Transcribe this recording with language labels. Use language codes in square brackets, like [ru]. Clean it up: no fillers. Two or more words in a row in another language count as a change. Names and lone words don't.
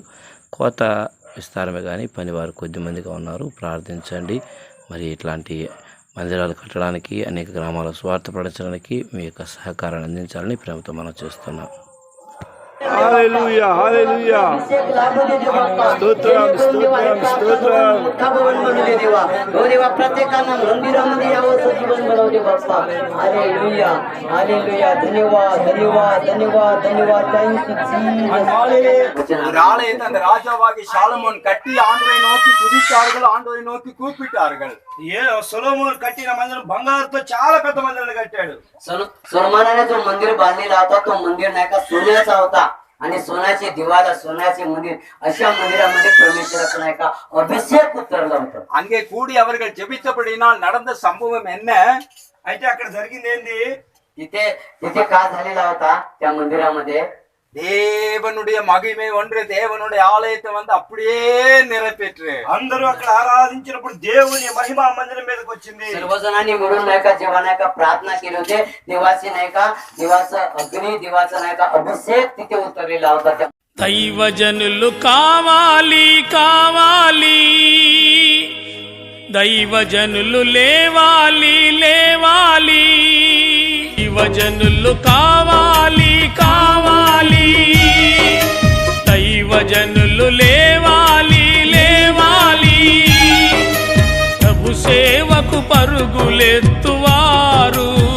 [te] కోత విస్తారమే కానీ పనివారు కొద్దిమందిగా ఉన్నారు. ప్రార్థించండి. మరి ఇట్లాంటి మందిరాలు కట్టడానికి, అనేక గ్రామాల స్వార్థపరచడానికి మీ యొక్క సహకారాన్ని అందించాలని ప్రేమతో మనం చేస్తున్నాం. హల్లెలూయా హల్లెలూయా స్తోత్రం స్తోత్రం స్తోత్రం [mr] प्रत्येकांना मंदिरामध्ये यावं जीवन बनवते बाप्पा. हालेलुया हालेलुया. धन्यवाद धन्यवाद धन्यवाद धन्यवाद. [ta] ஒரு ஆலயத்தை அந்த ராஜாவாகி சாலமோன் கட்டி ஆண்டவரை நோக்கி துதித்தார்கள், ஆண்டவரை நோக்கி கூப்பிட்டார்கள். [te] సొలొమోన్ కట్టిన మందిరం బంగారుతో చాలా పెద్ద మందిరాన్ని కట్టాడు. [mr] सोलमानाने जो मंदिर बांधलेला होता तो मंदिर नाही का सोन्याचा होता आणि सोन्याचे दिवाला, सोन्याचे मंदिर, अशा मंदिरामध्ये परमेश्वराचा नाही का अभिषेक उतरला होता. [ta] அங்கே கூடி அவர்கள் ஜெபித்தபடினால் நடந்த சம்பவம் என்ன? [te] అయితే అక్కడ జరిగింది ఏంది? [mr] तिथे तिथे काय झालेला होता त्या मंदिरामध्ये? [ta] தேவனுடைய மகிமை ஒன்று தேவனுடைய ஆலயத்தை வந்து அப்படியே நிறைவேற்று. [te] అందరూ అక్కడ ఆరాధించినప్పుడు దేవుని మహిమ మందిరం మీదకి వచ్చింది. [mr] सर्वजणांनी मिळून नाही का जेव्हा नाही का प्रार्थना केली होते, देवाची नाही का देवाचा अग्नी, देवाचा नाही का अभिषेक तिथे उतरलेला होता. [te] దైవజనులు కావాలి కావాలి, దైవజనులు లేవాలి లేవాలి, దైవజనులు కావాలి కావాలి, దైవజనులు లేవాలి లేవాలి, ప్రభు సేవకు పరుగులెత్తువారు,